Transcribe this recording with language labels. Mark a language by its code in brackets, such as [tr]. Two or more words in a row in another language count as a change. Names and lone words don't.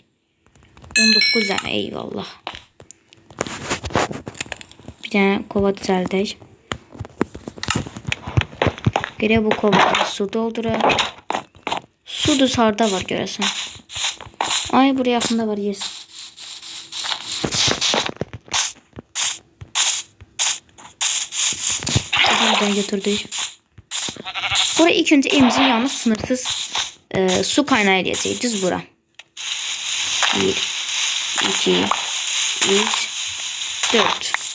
[az] 19 dənə, eyvallah. Bir dənə kova düzəldək. Gerək bu kovada su dolduraq. Su dışarıda var görəsən. Ay, buraya yaxında var, yes. Buradan götürdük. [tr] Buraya ilk önce evimizin yanına sınırsız su kaynağı eləyəcəyik. [az] Düz bura. 1, 2, 3, 4.